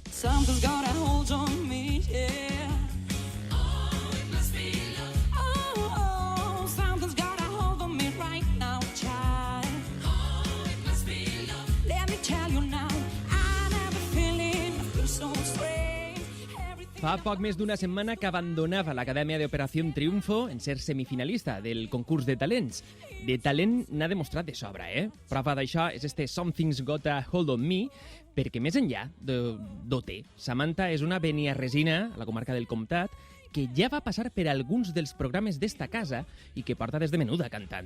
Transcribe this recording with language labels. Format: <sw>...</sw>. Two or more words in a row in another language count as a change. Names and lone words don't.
<en>Something's got a hold on me, yeah. Oh, it must be love. Oh, something's got a hold on me right now, child. Oh, it must be love. Let me tell you now, I never feeling, I feel so strange.</en> <ca>Fa poc més d'una setmana que abandonava l'Acadèmia d'Operació Triunfo en ser semifinalista del concurs de talents. De talent n'ha demostrat de sobra, Prova d'això és este Something's Got a Hold on Me, perquè més enllà d'OT, Samantha és una beniarresina, a la comarca del Comtat, que ja va passar per alguns dels programes d'esta casa i que porta des de menuda cantant.</ca>